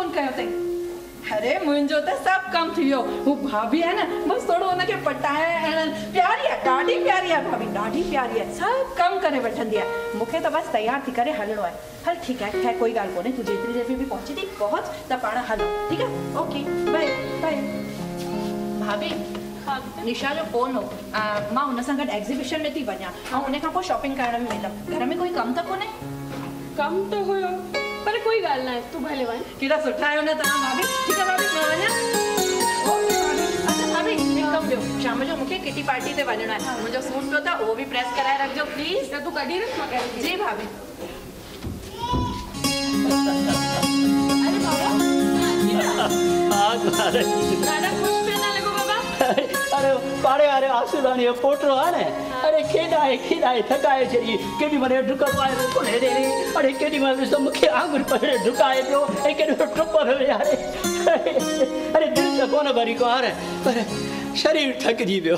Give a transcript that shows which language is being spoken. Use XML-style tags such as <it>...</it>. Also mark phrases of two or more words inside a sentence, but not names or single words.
<sd>कोन कयो अथई अरे मुंहिंजो त सभु कमु थी वियो हू भाभी आहे न बसि थोरो हुनखे पटाए ऐं प्यारी आहे ॾाढी प्यारी आहे भाभी ॾाढी प्यारी आहे सभु कमु करे वठंदी आहे मूंखे त बसि तयारु थी करे हलणो आहे हल ठीकु आहे खैर कोई ॻाल्हि कोन्हे तूं जेतिरी देर में बि पहुची थी पहुच त पाण हलो ठीकु आहे</sd> <en>OK bye bye</en> <sd>भाभी निशा जो फोन हो मां हुन सां गॾु एग्ज़िबिशन में थी वञा ऐं उन खां पोइ शॉपिंग करण में वेंदमि घर में कोई कमु त कोन्हे कमु त हुयो पर कोई ॻाल्हि न आहे तूं भले वञ केॾा सुठा आहियो न तव्हां भाभी ठीकु आहे भाभी मां वञा ओके भाभी अच्छा भाभी हिकु कमु ॿियो शाम जो मूंखे</sd> <en>kitty party</en> <sd>ते वञिणो आहे मुंहिंजो सूट पियो त उहो बि प्रेस कराए रखिजो प्लीज़ त तूं कढी रख मां करे जी भाभी अरे बाबा ॾाढा ख़ुशि पिया था लॻो बाबा अरे पाड़े वारे आसूदानी जो पोटो आहे न अरे खेॾाए थकाए छॾी केॾी महिल डुक पाए कोन हेॾे अरे केॾी महिल ॾिसो मूंखे आंगुर परे डुकाए पियो ऐं केॾो टुपर यारे अरे दिलि त कोन भरी को हार पर शरीर थकिजी पियो</sd>